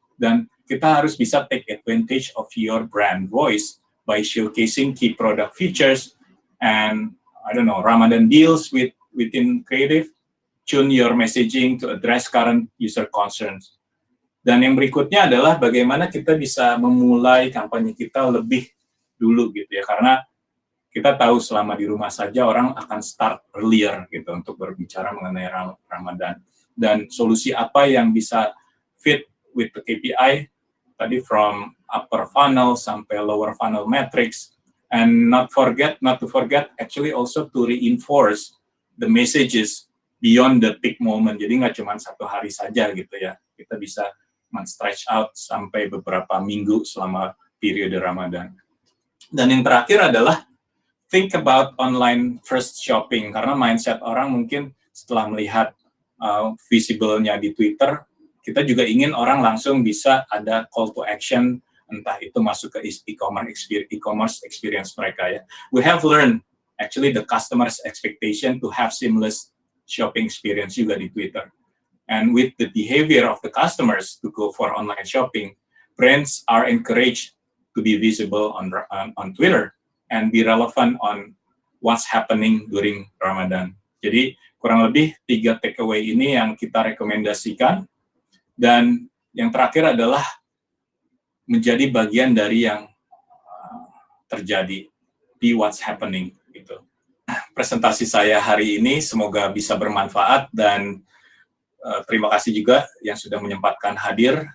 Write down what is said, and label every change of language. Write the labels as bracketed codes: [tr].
[id] Dan kita harus bisa [en] take advantage of your brand voice by showcasing key product features and, Ramadan deals within creative, tune your messaging to address current user concerns. [id] Dan yang berikutnya adalah bagaimana kita bisa memulai kampanye kita lebih dulu gitu ya, karena kita tahu selama di rumah saja orang akan start earlier gitu untuk berbicara mengenai Ramadan. Dan solusi apa yang bisa [en] fit with the KPI, tadi from upper funnel sampai lower funnel metrics, and not to forget actually also to reinforce the messages beyond the peak moment. [id] Jadi nggak cuma satu hari saja gitu ya, kita bisa men-stretch out sampai beberapa minggu selama periode Ramadan. Dan yang terakhir adalah [en] think about online first shopping, [id] karena mindset orang mungkin setelah melihat visible-nya di Twitter, kita juga ingin orang langsung bisa ada call to action, entah itu masuk ke e-commerce experience mereka ya. [en] We have learned actually the customer's expectation to have seamless shopping experience [id] juga di Twitter. [en] And with the behavior of the customers to go for online shopping, brands are encouraged to be visible on Twitter and be relevant on what's happening during Ramadan. [id] Jadi kurang lebih 3 takeaway ini yang kita rekomendasikan. Dan yang terakhir adalah menjadi bagian dari yang terjadi, [en] be what's happening [id] gitu. Presentasi saya hari ini semoga bisa bermanfaat dan terima kasih juga yang sudah menyempatkan hadir.